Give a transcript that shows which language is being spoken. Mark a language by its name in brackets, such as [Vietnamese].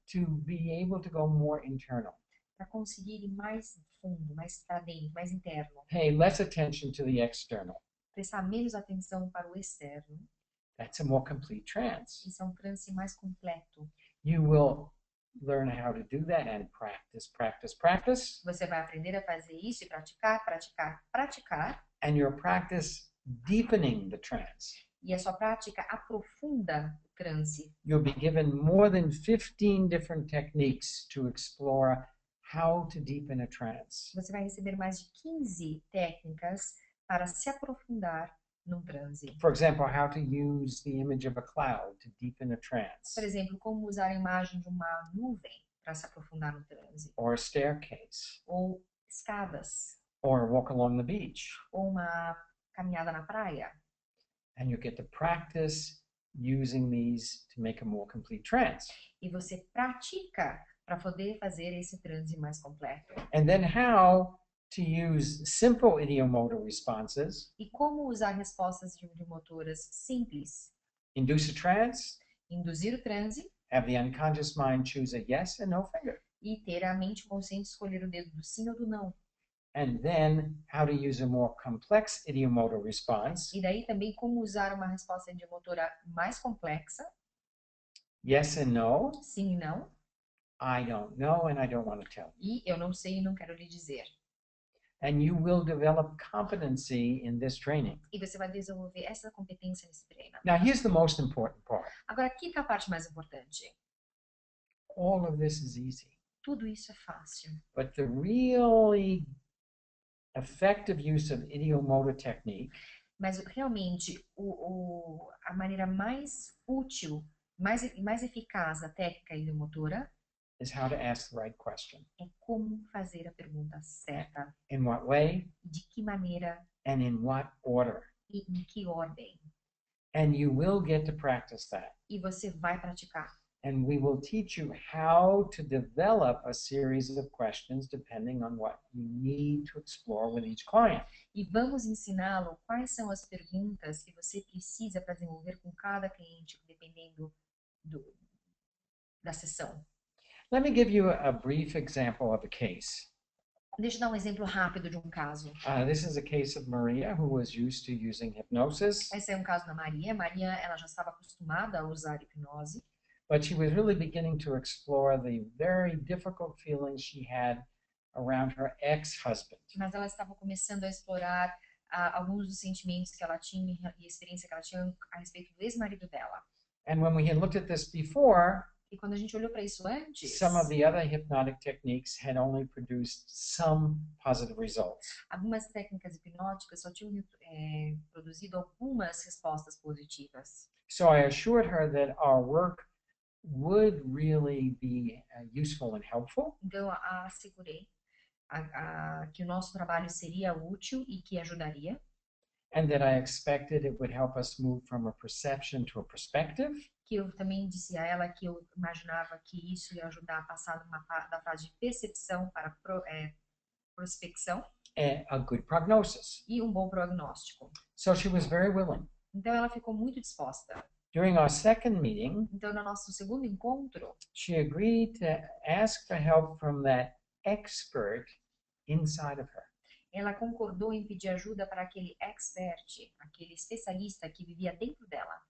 [English] to be able to go more internal. [Portuguese] para conseguir ir mais fundo, mais para dentro, mais interno. [English] Pay less attention to the external. [Portuguese] Prestar menos atenção para o externo. [English] That's a more complete trance. [Portuguese] Isso é um transe mais completo. [English] You will learn how to do that and practice, practice, practice. [Portuguese] Você vai aprender a fazer isso e praticar, praticar, praticar. [English] And your practice deepening the trance. [Portuguese] E a sua prática aprofunda o transe. [English] You'll be given more than 15 different techniques to explore how to deepen a trance. [Portuguese] Você vai receber mais de 15 técnicas para se aprofundar num transe. [English] For example, how to use the image of a cloud to deepen a trance, [Portuguese] Por exemplo, como usar a imagem de uma nuvem para se aprofundar no transe. [English] or a staircase, [Portuguese] Ou escadas. [English] or a walk along the beach. [Portuguese] Ou uma caminhada na praia. [English] And you get to practice using these to make a more complete trance. [Portuguese] E você pratica para poder fazer esse transe mais completo. [English] And then how to use simple idiomotor responses, [Portuguese] E como usar respostas idiomotoras simples. [English] induce a trance, [Portuguese] Induzir o transe [English] have the unconscious mind choose a yes and no finger. [Portuguese] e ter a mente consciente escolher o dedo do sim ou do não. [English] And then how to use a more complex idiomotor response, [Portuguese] E daí também como usar uma resposta idiomotora mais complexa. [English] yes and no, [Portuguese] Sim e não. [English] I don't know and I don't want to tell you. [Portuguese] E eu não sei e não quero lhe dizer. [English] And you will develop competency in this training. [Portuguese] E você vai desenvolver essa competência nesse treino. [English] Now, here's the most important part. [Portuguese] Agora, aqui está a parte mais importante. [English] All of this is easy, [Portuguese] Tudo isso é fácil. [English] but the really effective use of idiomotor technique [Portuguese] Mas realmente a maneira mais útil, mais eficaz da técnica idiomotora [English] is how to ask the right question. [Portuguese] é como fazer a pergunta certa. [English] In what way [Portuguese] De que maneira [English] and in what order? [Portuguese] e em que ordem. [English] And you will get to practice that. [Portuguese] E você vai praticar. [English] And we will teach you how to develop a series of questions depending on what you need to explore with each client. [Portuguese] E vamos ensiná-lo quais são as perguntas que você precisa para desenvolver com cada cliente, dependendo da sessão. [English] Let me give you a brief example of a case. [Portuguese] Deixa eu dar um exemplo rápido de um caso. [English] This is a case of Maria, who was used to using hypnosis, [Portuguese] Esse é um caso da Maria. Maria, ela já estava acostumada a usar hipnose, [English] but she was really beginning to explore the very difficult feelings she had around her ex-husband. [Portuguese] mas ela estava começando a explorar alguns dos sentimentos que ela tinha e a experiência que ela tinha a respeito do ex-marido dela. [English] And when we had looked at this before, [Portuguese] E quando a gente olhou para isso antes, [English] some of the other hypnotic techniques had only produced some positive results. [Portuguese] algumas técnicas hipnóticas só tinham produzido algumas respostas positivas. [English] So I assured her that our work would really be useful and helpful, [Portuguese] Então, eu a assegurei que o nosso trabalho seria útil e que ajudaria. [English] and that I expected it would help us move from a perception to a perspective, [Portuguese] Que eu também disse a ela que eu imaginava que isso ia ajudar a passar da fase de percepção para prospecção, [English] a good prognosis. [Portuguese] e um bom prognóstico. [English] So she was very willing. [Portuguese] Então ela ficou muito disposta. [English] During our second meeting, [Portuguese] Então no nosso segundo encontro, [English] she agreed to ask for help from that expert inside of her. [Portuguese] ela concordou em pedir ajuda para aquele expert, aquele especialista que vivia dentro dela.